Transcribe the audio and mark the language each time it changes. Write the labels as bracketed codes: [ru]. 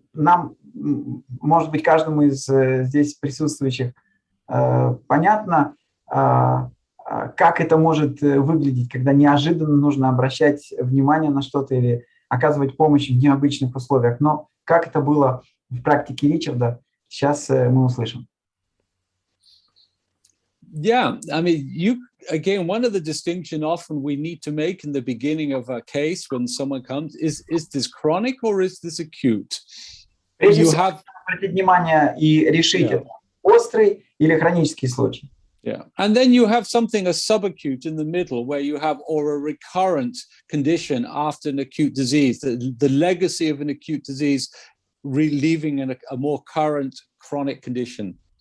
[ru] Нам, может быть, каждому из здесь присутствующих понятно, как это может выглядеть, когда неожиданно нужно обращать внимание на что-то или оказывать помощь в необычных условиях. Но как это было в практике Ричарда, сейчас мы услышим. [en] Yeah, I mean, again, one of the distinction often we need to make in the beginning of a case when someone comes is this chronic or is this acute? [ru] Прежде всего, обратить внимание и решить, это острый или хронический случай. [en] Yeah, and then you have something, a subacute in the middle, where you have or a recurrent condition after an acute disease, the legacy of an acute disease relieving a more current chronic condition.